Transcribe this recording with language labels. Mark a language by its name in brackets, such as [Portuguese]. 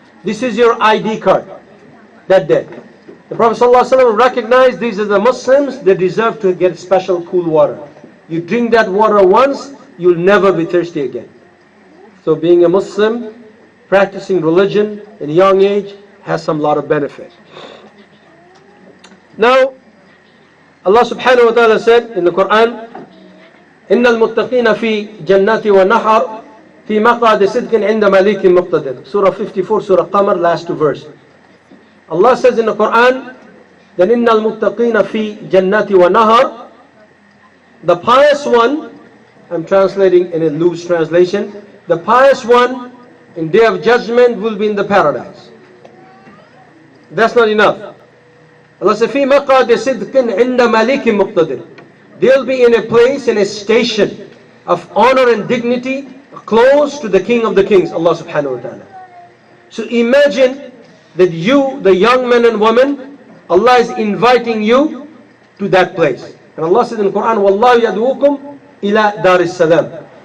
[English] This is your ID card that day. The Prophet ﷺ recognized these are the Muslims, they deserve to get special cool water. You drink that water once, you'll never be thirsty again. So being a Muslim, practicing religion in a young age has some lot of benefit. Now, Allah subhanahu wa ta'ala said in the Quran, [Arabic] إِنَّ الْمُتَّقِينَ فِي جَنَّاتِ وَنَحَرٍ فِي مَقْعَدِ صِدْقٍ عِنْدَ مَلِيكٍ مُقْتَدِرٍ. [English] Surah 54, Surah Qamar, last 2 verses. Allah says in the Quran that [Arabic] إِنَّ الْمُتَّقِينَ فِي جَنَّاتِ وَنَهَرٍ. [English] The pious one, I'm translating in a loose translation, the pious one in Day of Judgment will be in the paradise. That's not enough. Allah says, [Arabic] فِي مَقْعَدِ صِدْقٍ عِنْدَ مَلِيكٍ مُقْتَدِرٍ. [English] They'll be in a place, in a station of honor and dignity close to the King of the Kings, Allah subhanahu wa ta'ala. So imagine that you, the young men and women, Allah is inviting you to that place. And Allah says in the Quran, [Arabic] وَاللَّهُ يَدْعُوكُمْ إِلَى دَارِ السَّلَامِ.